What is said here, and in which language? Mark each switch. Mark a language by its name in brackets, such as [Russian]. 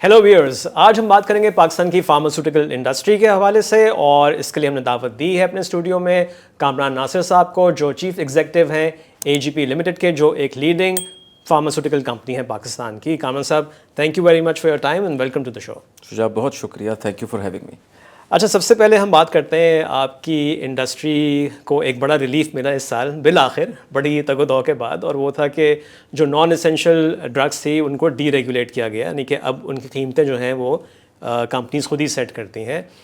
[Urdu] Hello wears, آج ہم بات کریں گے پاکستان کی فارماسیوٹیکل انڈسٹری کے حوالے سے، اور اس کے لیے ہم نے دعوت دی ہے اپنے اسٹوڈیو میں کامران ناصر صاحب کو، جو چیف ایگزیکٹو ہیں AGP لمیٹڈ کے، جو ایک لیڈنگ فارماسیوٹیکل کمپنی ہے پاکستان کی. [English] کامران صاحب، thank you very much for your time and welcome to the show. Shuja, [Urdu] بہت شکریہ، [English] Thank you for having me. [Urdu] اچھا، سب سے پہلے ہم بات کرتے ہیں آپ کی انڈسٹری کو ایک بڑا ریلیف ملا اس سال بالآخر بڑی تگ و دو کے بعد، اور وہ تھا کہ جو نان اسینشیل ڈرگس تھی ان کو ڈی ریگولیٹ کیا گیا، یعنی کہ اب ان کی قیمتیں جو ہیں وہ کمپنیز خود ہی سیٹ کرتی ہیں.